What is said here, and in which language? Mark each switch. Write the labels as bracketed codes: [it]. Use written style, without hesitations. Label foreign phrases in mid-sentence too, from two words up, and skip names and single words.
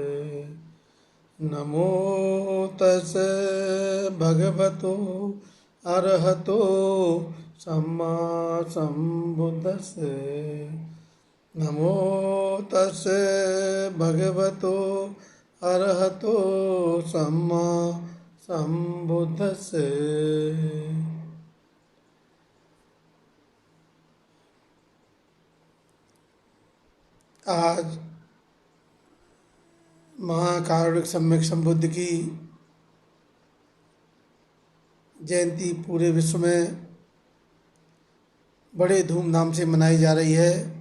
[pi] नमो तस्से भगवतो अरहतो सम्मा सम्बुद्धस्से। नमो तस्से भगवतो अरहतो सम्मा सम्बुद्धस्से। [hi] आज महाकारुणिक सम्यक संबुद्ध की जयंती पूरे विश्व में बड़े धूमधाम से मनाई जा रही है।